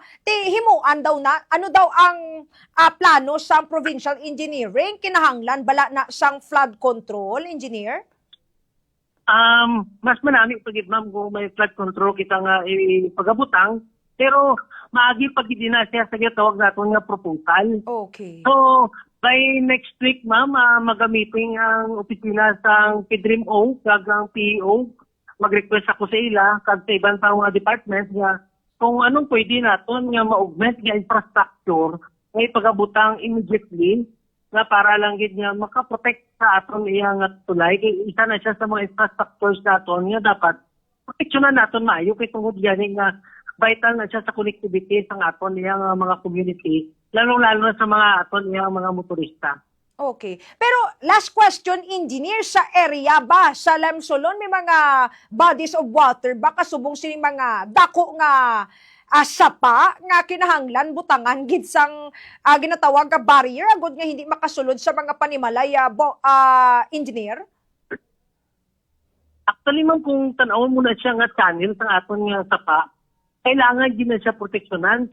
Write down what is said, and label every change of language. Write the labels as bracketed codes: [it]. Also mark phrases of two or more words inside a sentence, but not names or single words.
[hil] Himuan daw na, ano daw ang plano sa [en] provincial engineering? [hil] Kinahanglan, bala na siyang [en] flood control, [hil] engineer? Mas manami pagid ma'am kung may [en] flood control [hil] kita nga ipagabutang, pero maagi pagid na siya sa gitawag naton nga proposal. Okay. [en] So, by next week, [hil] ma'am, magamiting ang opisina sa PDRIMO, kag ang PEO. Mag-request ako sa ila, kag sa ibang tao nga department, nga kung anong pwede naton nga ma-augment nga infrastructure, nga ipagabutang immediately, nga para lang gid nga makaprotect sa aton iyang tulay. Kay isa na siya sa mga infrastructures naton nga dapat proteksyonan naton maayo, kay tungod gani nga vital na siya sa connectivity sa aton iyang mga community, lalong-lalo na sa mga aton iyang mga motorista. Okay. Pero [en] last question, [hil] engineer, sa area ba, sa Lemsolon, may mga [en] bodies of water [hil] ba kasubong sining mga dako nga sapa nga kinahanglan butangan gid sang ginatawag nga barrier agud nga hindi makasulod sa mga panimalay engineer? Actually, ma'am, kung tanawon mo na siya nga channel sa aton nga sapa, kailangan din na siya proteksyonan.